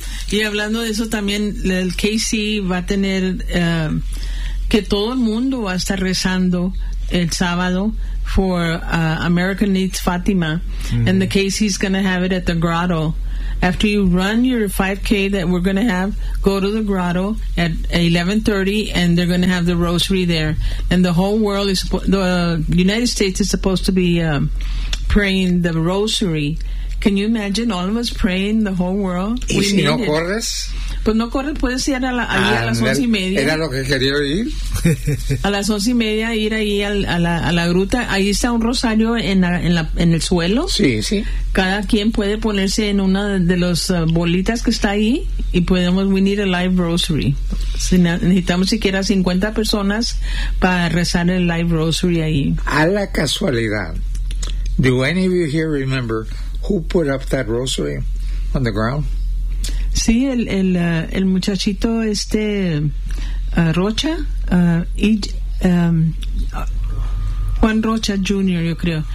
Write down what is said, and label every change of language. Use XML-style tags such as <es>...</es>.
<es>Y hablando de eso también, el KC va a tener que todo el mundo va a estar rezando el sábado for America Needs Fatima. Mm-hmm.</es> <en>And the KC's going to have it at the grotto. After you run your 5K that we're going to have, go to the grotto at 11:30, and they're going to have the rosary there. And the whole world is, the United States is supposed to be praying the rosary. Can you imagine all of us praying the whole world?</en> <es>¿Y si no corres? Pues no corres, puedes ir a las 11:30. ¿Era lo que quería ir? A las 11:30 ir ahí a la gruta. Ahí está un rosario en el suelo. Sí, sí. Cada quien puede ponerse en una de las bolitas que está ahí y podemos,</es> <en>we need a live rosary.</en> <es>Si necesitamos siquiera 50 personas para rezar el live rosary ahí. A la casualidad,</es> <en>do any of you here remember who put up that rosary on the ground?</en> <es>Sí, el muchachito este Rocha, Juan Rocha Jr., yo creo.</es>